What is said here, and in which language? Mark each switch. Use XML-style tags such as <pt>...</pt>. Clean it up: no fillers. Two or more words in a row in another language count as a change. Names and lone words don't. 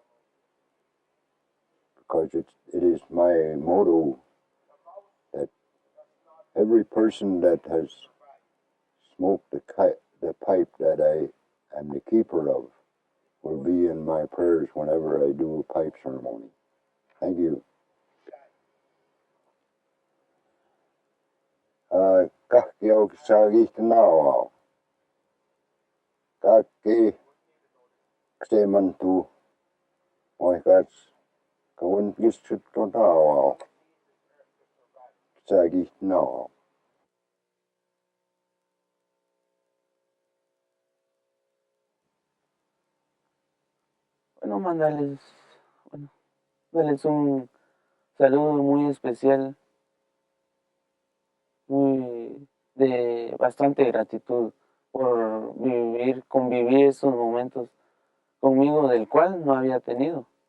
<en>Because it is my motto that every person that has smoked the pipe that I am the keeper of will be in my prayers whenever I do a pipe ceremony. Thank you.</en> <cr>Kahkiau kisagihtanawau. Kahki ksemantu moikats kawan gistuttonawau. Kisagihtanawau.</cr> <es>Bueno, darles un saludo muy especial, muy de bastante gratitud por convivir esos momentos conmigo, del cual no había tenido.</es>